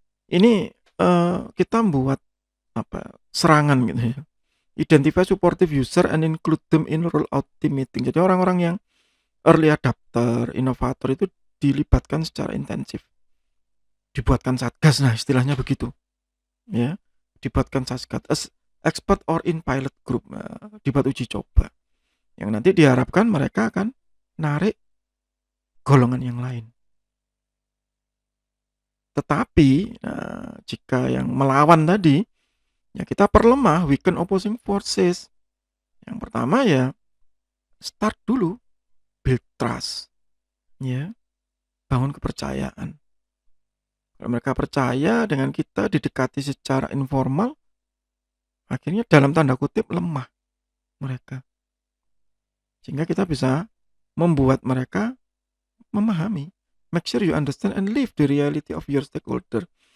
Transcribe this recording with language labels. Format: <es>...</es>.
<id>Ini kita membuat serangan gitu ya.</id> <en>Identify supportive user and include them in rollout team meeting.</en> <id>Jadi orang-orang yang early adapter, inovator itu dilibatkan secara intensif. Dibuatkan satgas, nah istilahnya begitu. Ya, dibuatkan satgas</id> <en>expert or in pilot group.</en> <id>Nah, dibuat uji coba. Yang nanti diharapkan mereka akan narik golongan yang lain. Tetapi jika yang melawan tadi, ya kita perlemah,</id> <en>weaken opposing forces.</en> <id>Yang pertama ya start dulu,</id> <en>build trust,</en> <id>ya, bangun kepercayaan. Kalau mereka percaya dengan kita, didekati secara informal, akhirnya dalam tanda kutip lemah mereka. Sehingga kita bisa membuat mereka memahami.</id> <en>Make sure you understand and live the reality of your stakeholder.</en>